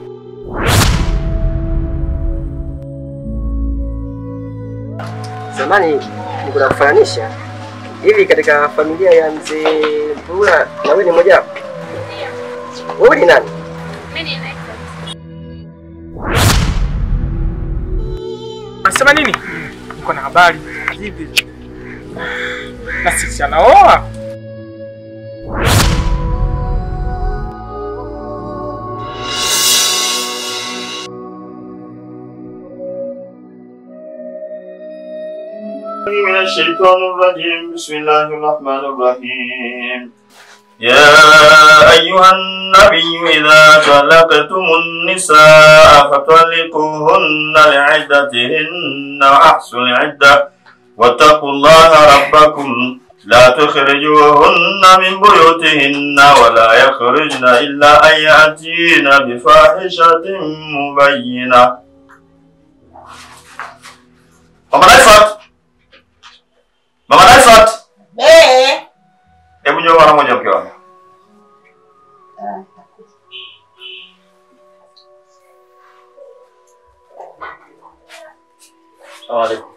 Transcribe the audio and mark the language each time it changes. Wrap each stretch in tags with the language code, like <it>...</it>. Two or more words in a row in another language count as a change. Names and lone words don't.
<sw>Zamani nikuna kufananisha hivi katika familia ya mzee Mpula na wewe ni mmoja wapo? Wewe ni nani? Mimi ni Alexa. Unasema nini? Niko na habari. Vipi? Na sisi anaoa.</sw> <ar>من الشيطان الرجيم بسم الله الرحمن الرحيم يا أيها النبي إذا طلقتم النساء فطلقوهن لعدتهن وأحصوا العدة واتقوا الله ربكم لا تخرجوهن من بيوتهن ولا يخرجن إلا أن يأتين بفاحشة مبينة.</ar> <sw>Mama Naifat! Mama Naifat! Hebu njoo mara moja mke wangu.</sw> <ar>السلام عليكم.</ar>